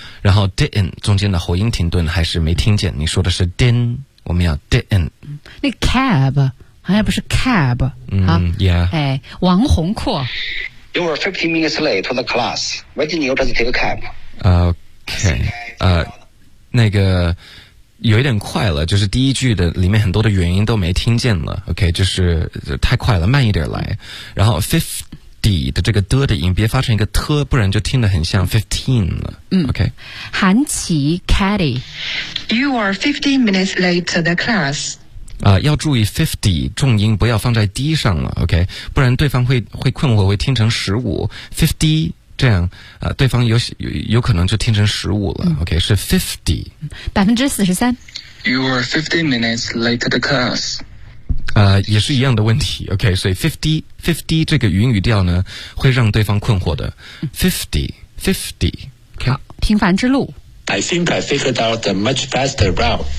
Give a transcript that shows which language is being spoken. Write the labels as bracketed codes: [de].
[zh] 然后 didn't, 中间的喉音停顿还是没听见你说的是 din。我们要 didn't 那 cab 好像不是 cab、 [en] yeah [zh] 哎，王宏阔 [en] You were 15 minutes late to the class Why didn't you just take a cab? [zh] OK 那个有一点快了就是第一句的里面很多的原因都没听见了 OK 就是太快了慢一点来然后 50 的这个的的音别发成一个特不然就听得很像 15 了、OK 韩琪 Caddy [en] You are 15 minutes late to the class、 [zh] 要注意 50 重音不要放在 D 上了 OK 不然对方会困惑会听成15 50这样、对方 有可能就听成15了、OK 是 50 43% [en] You are 15 minutes late to the class [zh] 也是一样的问题 OK 所以 50 这个语音语调呢会让对方困惑的 50 okay. 好平凡之路 [en] I think I figured out a much faster route